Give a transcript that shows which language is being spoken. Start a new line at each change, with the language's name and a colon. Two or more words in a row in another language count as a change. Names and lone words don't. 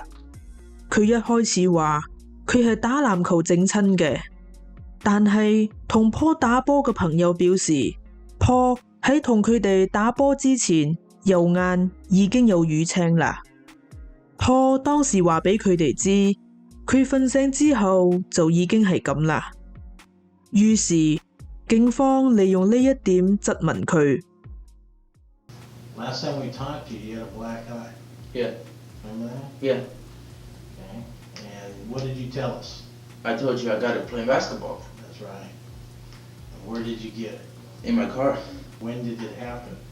Cantonese: 佢一開始話佢係打籃球整親嘅，但係同 Paul 打波嘅朋友表示 Paul 喺同佢哋打波之前右眼已經有瘀青啦。Paul 當時話俾佢哋知，佢瞓醒之後就已經係咁啦。於是警方利用呢一點質問佢。
English: Last time we talked to you, you had a black eye. Yeah. Remember that? Yeah. Okay. And what did you tell us? I told you I got it playing basketball. That's right. And where did you get it? In my car. When did it happen?